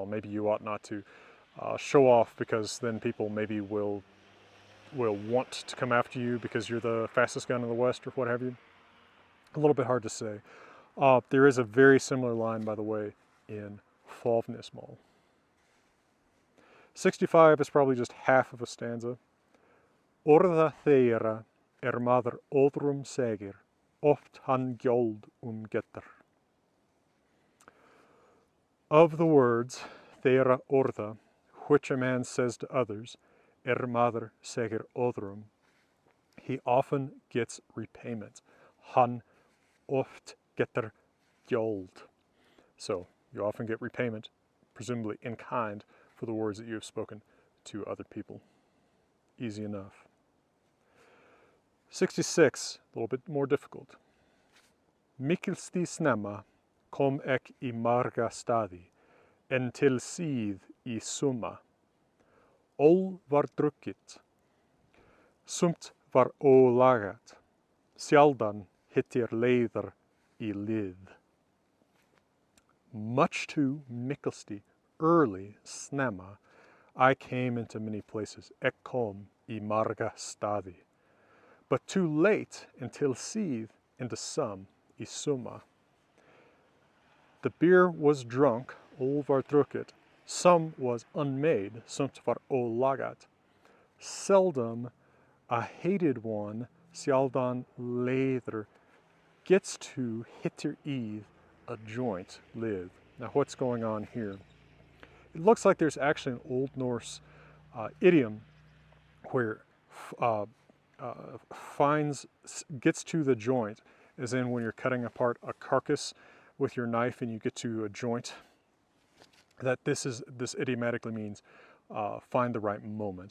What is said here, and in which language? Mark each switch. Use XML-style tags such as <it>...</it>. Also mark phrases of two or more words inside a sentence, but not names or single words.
<en>Maybe you ought not to show off, because then people maybe will want to come after you because you're the fastest gun in the West or what have you. A little bit hard to say. There is a very similar line, by the way, in Fávnismál. 65 is probably just half of a stanza.</en> <non>Orða þeirra maður öðrum segir, oft hann gjöld getur.</non> <en>Of the words,</en> <non>þeirra orða,</non> <en>which a man says to others,</en> <non>maður segir öðrum,</non> <en>he often gets repayment.</en> <non>Hann oft getur gjöld.</non> <en>So you often get repayment, presumably in kind, for the words that you have spoken to other people. Easy enough. 66, a little bit more difficult.</en> <non>Mikilsti snemma kom ek í marga staði, en til síð í summa. Ól var drukkið, sumt var ólagað, sjaldan hittir leiðar í lið.</non> <en>Much too mikilsti, early, snemma, I came into many places,</en> <non>ek kom í marga staði.</non> <en>But too late, until síð, into some,</en> <non>í summa.</non> <en>The beer was drunk,</en> <non>ól var drukkið,</non> <en>some was unmade,</en> <non>sumt var ólagað.</non> <en>Seldom a hated one,</en> <non>sjaldan leiðir,</non> <en>gets to</en> <non>hittir íð,</non> <en>a joint, live. Now what's going on here? It looks like there's actually an Old Norse idiom where gets to the joint, as in when you're cutting apart a carcass with your knife and you get to a joint, that this idiomatically means find the right moment.</en>